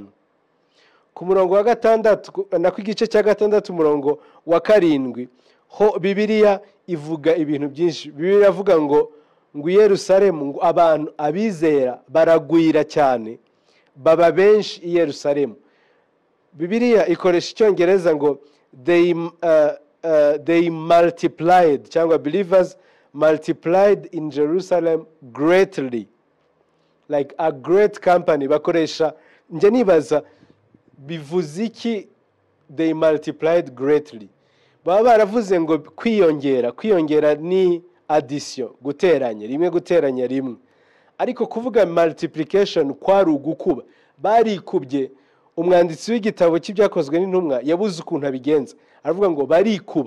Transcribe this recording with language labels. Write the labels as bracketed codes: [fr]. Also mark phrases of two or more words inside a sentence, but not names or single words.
[rw] Ku murongo wa 6 na ku igice cya 6 umurongo wa 7 ho Bibiliya ivuga ibintu byinshi. Bibiliya iravuga ngo Yerusalemu ngo abantu abizera baragwira cyane baba benshi i Yerusalemu. Bibiliya ikoresha icyongereza ngo [en] they multiplied cyangwa believers multiplied in Jerusalem greatly, like a great company. [rw] Bakoresha nje nibaza bivuze iki [en] they multiplied greatly. [rw] Baba baravuze ngo kwiyongera ni addition, guteranya rimwe, ariko kuvuga multiplication kwari ugukuba. Barikubye. Umwanditsi w'igitabo cy'ibyakozwe n'intumwa yabuze ukuntu abigenza, aravuga ngo barikuba.